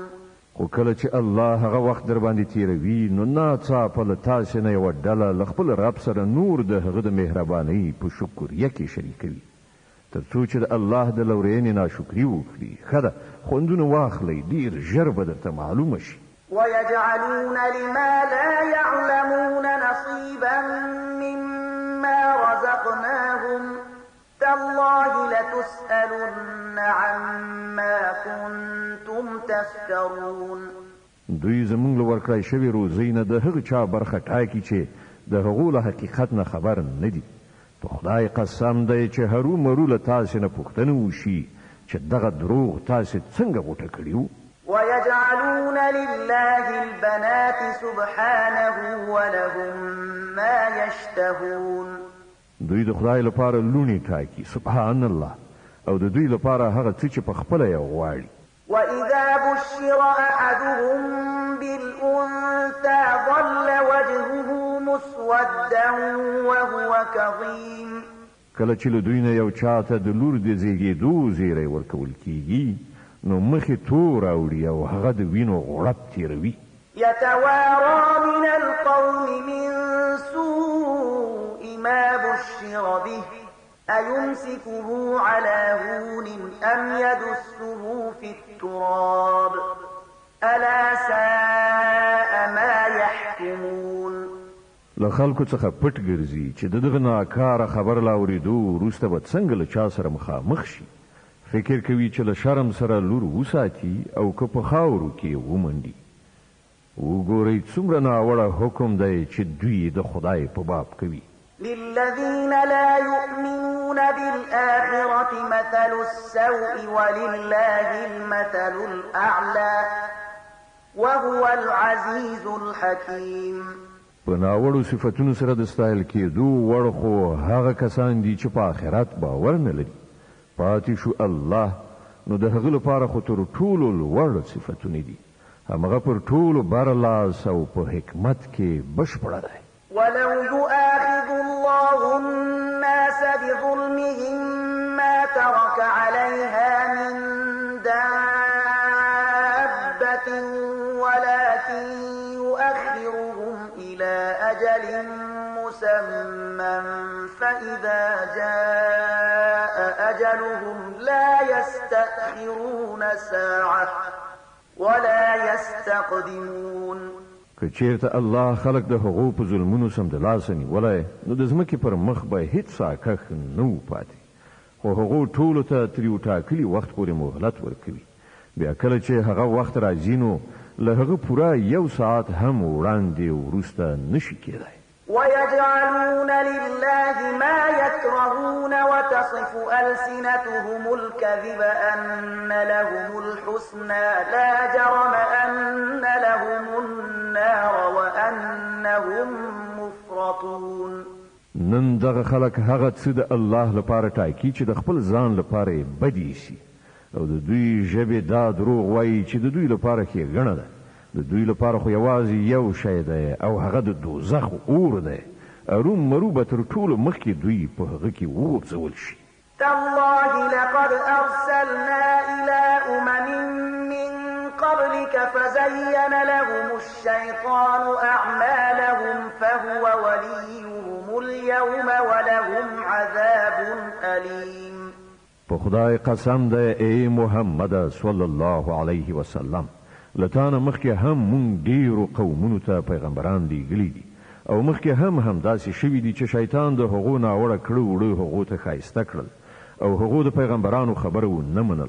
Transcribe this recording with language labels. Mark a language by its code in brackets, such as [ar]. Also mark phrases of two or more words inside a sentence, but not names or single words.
[ps] خو کله چې الله هغه وخت در باندې تیروي نو ناڅاپه له تاسې نه یوه ډله له خپل رب سره نور د هغه د مهربانۍ په شکریه کې شریکوي تر څو چې د الله د لورینې ناشکري وکړي. ښه ده، خوندونه واخلئ، ډېر ژر به درته معلومه شي. [ar] ويجعلون لما لا يعلمون نصيبا مما رزقناهم تالله لتسألن عما كنتم تفترون. [ps] دوی زمونږ له ورکړی شوې روزۍ نه د هغه چا برخه ټاکي چې د هغو له حقیقت نه خبر نه دي. په خدای قسم دی چې هرو مرو له تاسې نه پوښتنه وشي چې دغه دروغ تاسې څنګه غوټه کړي وو. [ar] ويجعلون لله البنات سبحانه ولهم ما يشتهون. [ps] دوی د خدای لپاره لونی ټاکي [ar] سبحان الله [ps] او د دوی لپاره هغه څه چې په خپله یې غواړي. [ar] وإذا بشر أحدهم بالأنثى ظل وجهه مسودا وهو كظيم. [ps] کله چې له دوی نه یو چاته د لور د زیږېدو زیری ورکول کیږي نو مخې تور اوړي او هغه د وینو غړپ تیروي. [ar] يتوارى من القوم من سوء ما بشر به أيمسكه على هون أم يدسه في التراب ألا ساء ما يحكمون. [ps] له خلکو څخه پټ ګرځي چې دغه ناکاره خبر لا اورېدو وروسته به څنګه له چا سره مخامخ شي. فکر کوي چې له شرم سره لور وساتي او که په خاورو کې ومنډي. وګورئ څومره ناوړه حکم دی چې دوی د خدای په باب کوي. [ar] للذين لا يؤمنون بالآخرة مثل السوء ولله المثل الأعلى وهو العزيز الحكيم. [ps] په ناوړو صفتونو سره د ستایل کېدو وړ خو هغه کسان دي چې په آخرت باور نه لري. پاتې شو الله نو د هغه لپاره خو تر ټولو لوړ صفتونه دي. همغه پر ټولو برلاس او په حکمت کې بشپړه دی. [ar] ولو يؤاخذ الله الناس بظلمهم ما ترك عليها من دابة ولكن يؤخرهم إلى أجل مسمى فإذا جاء أجلهم لا يستأخرون ساعة ولا يستقدمون. [ps] که چیرته الله خلق د حقوق په ظلمونو سم د لاس نیولای نو د ځمکې پر مخ به هیڅ ساکخ نه و پاتې. خو هغو ټولو ته تر یو ټاکلي وخت پورې مهلت ورکوي. بیا کله چې هغه وخت راځي نو له هغه پوره یو ساعت هم وړاندې وروسته نشي کېدای. [ar] ويجعلون لله ما يكرهون وتصف ألسنتهم الكذب أن لهم الحسنى لا جرم أن لهم النار وأنهم مفرطون. [ps] نن دغه خلک هغه څه د الله لپاره ټاکي چې د خپل ځان لپاره بدی شي او د دوی ژبې دا دروغ وایي چې د دوی لپاره ښېګڼه ده. د دوی لپاره خو یوازې یو شی دی او هغه د دوزخ اور دی. اروم مرو به تر ټولو مخکې دوی په هغه کې وغورځول شي. [ar] تالله لقد أرسلنا إلى أمم من قبلك فزين لهم الشيطان أعمالهم فهو وليهم اليوم ولهم عذاب أليم. [ps] په خدای قسم دی ای محمد [ar] صلی الله علیه وسلم [ps] لتانه مخکې هم مونږ ډیرو قومونو ته پیغمبران لیږلي دي او مخکې هم داسې شوي دي چې شیطان د هغو ناوړه کړه وړه هغو ته ښایسته کړل او هغو د پیغمبرانو خبره ونه منله.